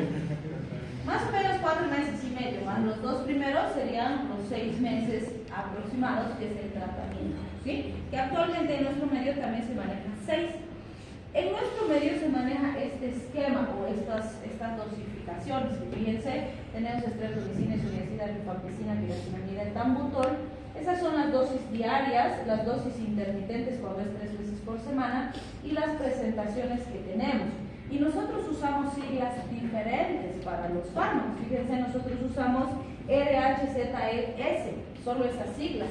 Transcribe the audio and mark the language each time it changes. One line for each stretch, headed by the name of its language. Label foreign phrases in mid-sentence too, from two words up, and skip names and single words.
Spanish: Más o menos 4 meses y medio. ¿Va? Los 2 primeros serían los 6 meses aproximados, que es el tratamiento, ¿sí? Que actualmente en nuestro medio también se maneja 6. En nuestro medio se maneja este esquema o estas dosificaciones. Fíjense, tenemos streptomicina, isoniazida, rifampicina, pirazinamida, etambutol. Esas son las dosis diarias, las dosis intermitentes cuando es 3 veces por semana y las presentaciones que tenemos. Y nosotros usamos siglas diferentes para los fármacos. Fíjense, nosotros usamos RHZES, solo esas siglas.